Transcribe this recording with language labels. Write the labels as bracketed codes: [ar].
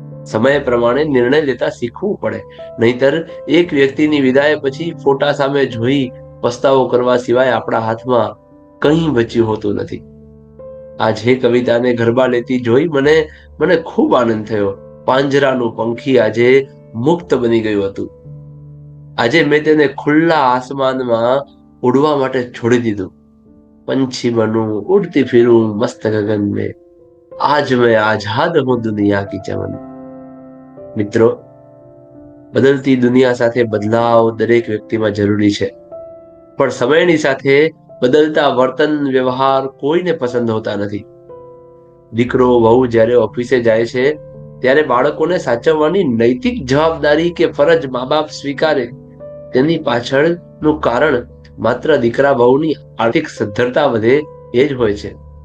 [gu] સમય પ્રમાણે નિર્ણય લેતા શીખવું પડે, નહીતર એક વ્યક્તિની વિદાય પછી ફોટા સામે જોઈ પસ્તાવો કરવા સિવાય આપણા હાથમાં કંઈ બચ્યું હોતું નથી. આજે કવિતાને ગરબા લેતી જોઈ મને મને ખૂબ આનંદ થયો. પાંજરાનું પંખી આજે મુક્ત બની ગયું હતું. આજે મેં તેને ખુલ્લા આસમાનમાં ઉડવા માટે છોડી દીધું. [hi] पंछी बनूं उड़ती फिरूं मस्त गगन में, आज मैं आजाद हूं दुनिया की चमन. [gu] મિત્રો, બદલતી દુનિયા સાથે બદલાવ દરેક વ્યક્તિમાં જરૂરી છે, પણ સમયની સાથે બદલતા વર્તન વ્યવહાર કોઈને પસંદ હોતા નથી. દીકરો વહુ જ્યારે ઓફિસે જાય છે ત્યારે બાળકોને સાચવવાની નૈતિક જવાબદારી કે ફરજ મા બાપ સ્વીકારે, તેની પાછળનું કારણ માત્ર દીકરા વહુની આર્થિક સદ્ધરતા વધે એ જ હોય છે.